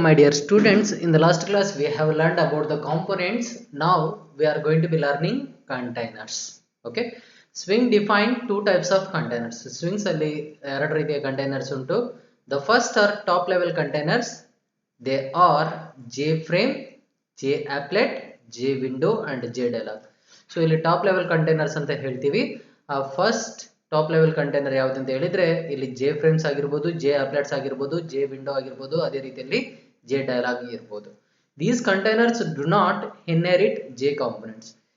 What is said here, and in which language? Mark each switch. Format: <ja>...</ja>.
<en>My dear students, in the last class we have learned about the components. Now we are going to be learning containers. Okay. Swing defined two types of containers.</en> <kn>Swings alli ಎರಡು ರೀತಿಯ containers ಉಂಟು.</kn> <en>The first are top level containers. They are JFrame, JApplet, JWindow and JDialog.</en> <kn>So ಇಲ್ಲಿ top level containers ಅಂತ ಹೇಳ್ತೀವಿ. First top level container ಯಾವ್ದು ಅಂತ ಹೇಳಿದ್ರೆ ಇಲ್ಲಿ ಜೆ ಫ್ರೇಮ್ಸ್ ಆಗಿರ್ಬೋದು, ಜೆ ಅಪ್ಲೆಟ್ಸ್ ಆಗಿರ್ಬೋದು, ಜೆ ವಿಂಡೋ ಆಗಿರ್ಬೋದು, ಅದೇ ರೀತಿಯಲ್ಲಿ ಜೆ ಡೈಲಾಗ್ ಇರ್ಬೋದು.</kn> <en>These containers do not inherit the components.</en>